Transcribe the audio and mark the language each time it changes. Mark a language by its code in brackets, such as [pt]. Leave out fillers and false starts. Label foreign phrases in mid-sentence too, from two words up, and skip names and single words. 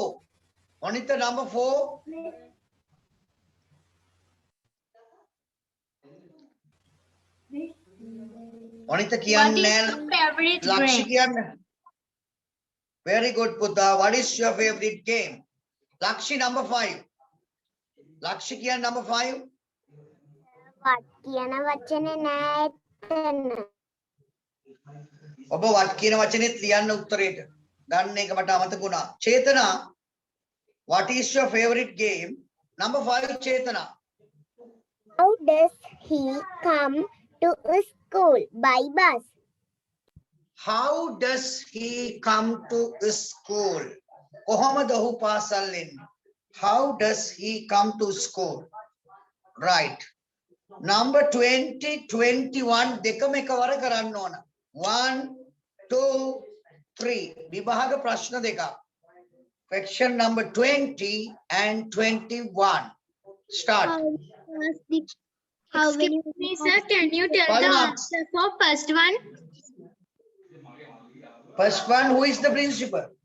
[en] Onita number 4. Onita What is [si] කියන්නේ [en] your favorite Lakshi game? කියන්නේ. Very good, Putta. What is your favorite game? Lakshi number 5. Lakshi කියන්නේ number 5. [si] What කියන වචනේ නෑ එතන. ඔබ වත් කියන වචනේත් ලියන්න උත්තරේට. ගන්න එක මට අමතක වුණා. චේතනා, [en] what is your favorite game? Number 5, Chetana. How does he come to school? By bus. How does he come to school? [si] කොහොමද ඔහු පාසල් එන්නේ? [en] How does he come to school? Right. Number [si] 20, 21 දෙකම එකවර කරන්න ඕන. 1, 2, 3. විභාග ප්‍රශ්න දෙකක්. [en] Question number 20 and 21. Start. Excuse me, sir. Can you tell Five the marks. answer for first one? First one, who is the principal?